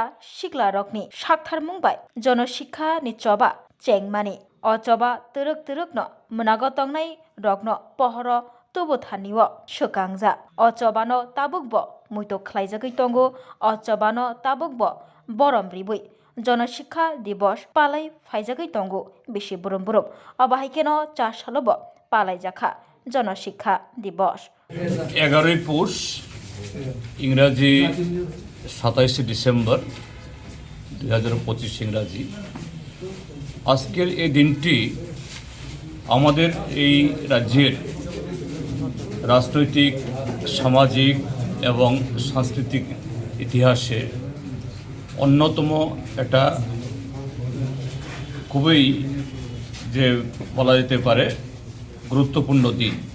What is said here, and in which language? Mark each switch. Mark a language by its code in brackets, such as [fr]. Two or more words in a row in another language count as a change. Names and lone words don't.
[trp] शिकला रगनि साकथार मुंबाय जनशिक्षा नि चबा चेंगमानि अचबा तरक तरक न मोनाग तंगनाय रगन पहर तुबुथानिव सोकांजा अचबान ताबुकब मुइतो ख्लायजागै तंगो अचबान ताबुकब बरमब्रिबै जनशिक्षा दिवस पालाय फाइजागै तंगो बिसि बुरुम बुरुम अबाहायकेन 4 सालब पालाय जाखा जनशिक्षा दिवस [bn] 11 পৌষ ইংরাজি 27 ডিসেম্বর 2025 ইংরাজি আজকের এই দিনটি আমাদের এই রাজ্যের রাজনৈতিক সামাজিক এবং সাংস্কৃতিক ইতিহাসে অন্যতম একটা খুবই যে বলা যেতে পারে গুরুত্বপূর্ণ দিন।